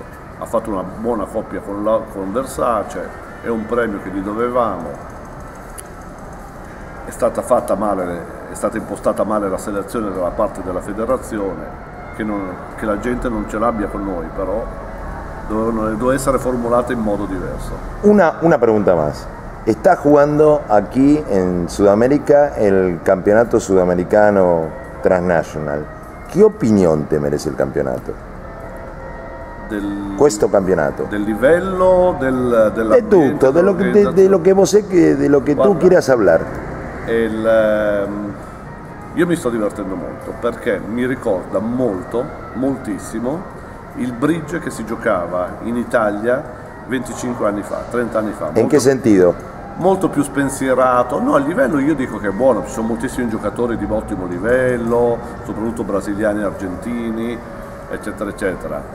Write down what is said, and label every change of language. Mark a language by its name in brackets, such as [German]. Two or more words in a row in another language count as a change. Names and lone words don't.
[Italian] Ha fatto una buona coppia con Versace, è un premio che gli dovevamo. È stata fatta male, è stata impostata male la selezione dalla parte della federazione, che la gente non ce l'abbia con noi, però doveva essere formulata in modo diverso. [Spanish] Una pregunta más. Está jugando aquí en Sudamérica el campeonato sudamericano transnational. ¿Qué opinión te merece el campeonato? [Italian] Questo campionato. Del livello, De tutto, [Spanish] de lo que vos sé de lo que tú quieras hablar. [Italian] Io mi sto divertendo molto perché mi ricorda moltissimo il bridge che si giocava in Italia 25 anni fa, 30 anni fa. In che sentido? Molto più spensierato, no, il livello io dico che è buono, ci sono moltissimi giocatori di ottimo livello, soprattutto brasiliani e argentini, eccetera eccetera.